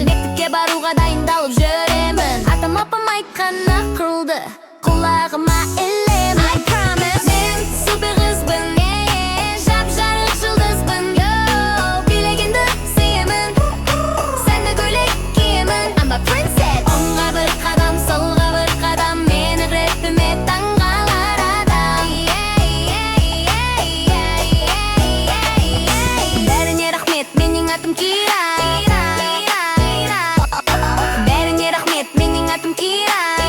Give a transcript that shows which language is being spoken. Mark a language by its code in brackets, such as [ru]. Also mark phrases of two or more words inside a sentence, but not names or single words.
[kk] Мектепке баруға дайындалып жүремін. Атам апам айтқан ақылды құлағыма ілемін. [en] I promise [kk] мен супер қызбын, жап-жарық жұлдызбын. Билегенді сүйемін, сәнді көйлек киемін. [en] I'm a princess. [kk] Оңға бір қадам, солға бір қадам, мені рэпіме таңғалар адам. Бәріне рахмет, менің атым Кира. Бәріне рахмет, менің атым Кира.